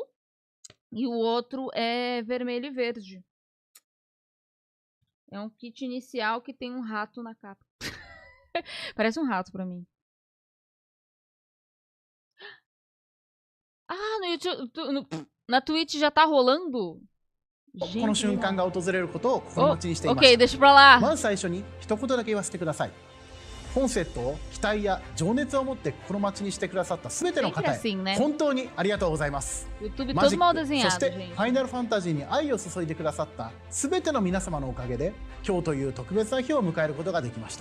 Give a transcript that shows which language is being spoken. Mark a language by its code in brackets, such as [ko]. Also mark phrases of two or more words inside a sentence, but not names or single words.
[pt] E o outro é vermelho e verde. É um kit inicial que tem um rato na capa. Parece um rato pra mim. Ah, no YouTube, na Twitch já tá rolando? [ja] この瞬間が訪れることを心待ちにしていました。 [pt] Ok, deixa pra lá. [ja] まず最初に一言だけ言わせてください。本セットを期待や情熱を持って心待ちにしてくださったすべての方へ本当にありがとうございます。マジック、そしてファイナルファンタジーに愛を注いでくださったすべての皆様のおかげで今日という特別な日を迎えることができました。